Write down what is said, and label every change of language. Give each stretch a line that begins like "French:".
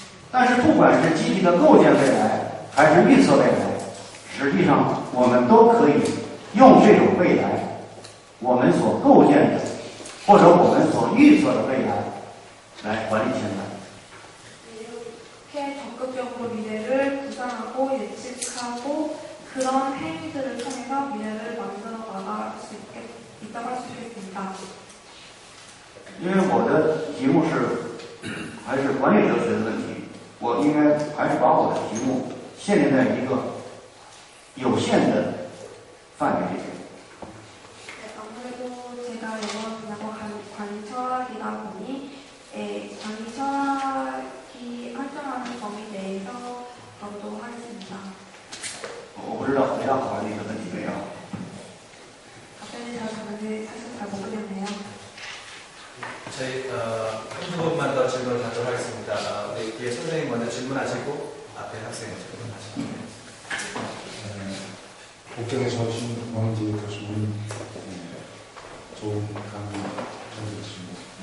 Chinese: 但是不管是积极的构建未来，还是预测未来，实际上我们都可以用这种未来，我们所构建的或者我们所预测的未来来管理现在。
Korean: 이렇게 적극적으로 미래를 구상하고 예측하고 그런 행위들을 통해서 미래를 만들어 나갈 수 있다고 할 수 있겠습니다.
Chinese: 因为我的题目是还是管理哲学的问题，我应该还是把我的题目限定在一个有限的范围里面。
Korean: 네, 아무래도 제가 이번 분야가 관리 철학이다 보니 관리 철학이 활동하는 범위 내에서 보도록 하겠습니다.
Chinese: 我不知道回答好你的问题没有？
Korean: 답변이 잘 되는지 사실 잘 모르겠네요. 저희 한두 번만 더 질문 하도록 하겠습니다. 우리 뒤에 선생님 먼저 질문하시고 앞에 학생 질문하시고. 국경에서 오신 왕지 교수님 좋은 강의 해주셨습니다.